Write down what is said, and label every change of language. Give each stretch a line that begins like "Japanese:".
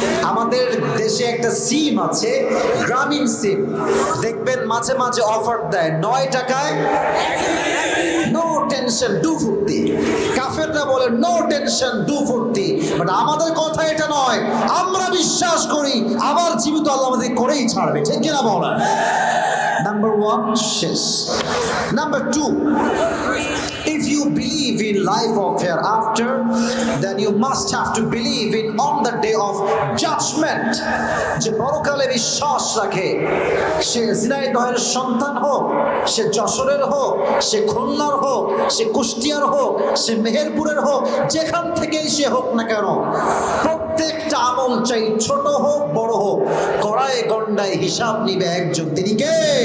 Bangla: আমাদের দেশে একটা সিম আছে, গ্রামীণ সিম, দেখবেন মাঝে মাঝে অফার দেয় 9 টাকায় নো টেনশন ডু ফুর্তি। কাফেররা বলে নো টেনশন ডু ফুর্তি। বাট আমাদের কথা এটা নয়, আমরা বিশ্বাস করি আবার জীবিত আল্লাহ আমাদের করেই ছাড়বে, ঠিক কিনা বলেন?
English: Number 1,
Bangla: শেষ।
English: Number 2, if you believe in life of hereafter, then you must have to believe in on the day of judgment.
Bangla: যে পরকালে বিশ্বাস রাখে, সে ঝিনাইদহের সন্তান হোক, সে যশোরের হোক, সে খুলনার হোক, সে কুষ্টিয়ার হোক, সে মেহেরপুরের হোক, যেখান থেকেই সে হোক না কেন, প্রত্যেকটা আমল চাই ছোট হোক বড় হোক, কড়ায় গন্ডায় হিসাব নিবে একজন, তিনি কে?